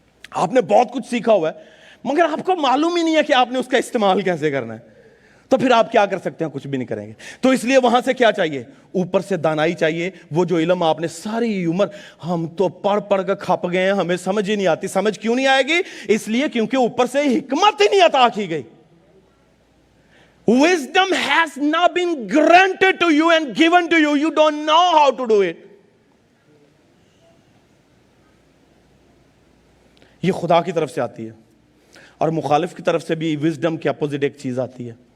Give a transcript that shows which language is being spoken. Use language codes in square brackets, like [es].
[ur] آپ نے بہت کچھ سیکھا ہوا ہے مگر آپ کو معلوم ہی نہیں ہے کہ آپ نے اس کا استعمال کیسے کرنا ہے, تو پھر آپ کیا کر سکتے ہیں؟ کچھ بھی نہیں کریں گے. تو اس لیے وہاں سے کیا چاہیے؟ اوپر سے دانائی چاہیے. وہ جو علم آپ نے ساری عمر, ہم تو پڑھ پڑھ کر کھپ گئے ہیں, ہمیں سمجھ ہی نہیں آتی. سمجھ کیوں نہیں آئے گی؟ اس لیے کیونکہ اوپر سے حکمت ہی نہیں عطا کی گئی. [en] Wisdom has not been granted to you and given to you. You don't know how to do it. [ur] یہ خدا کی طرف سے آتی ہے, اور مخالف کی طرف سے بھی وزڈم کے اپوزٹ ایک چیز آتی ہے.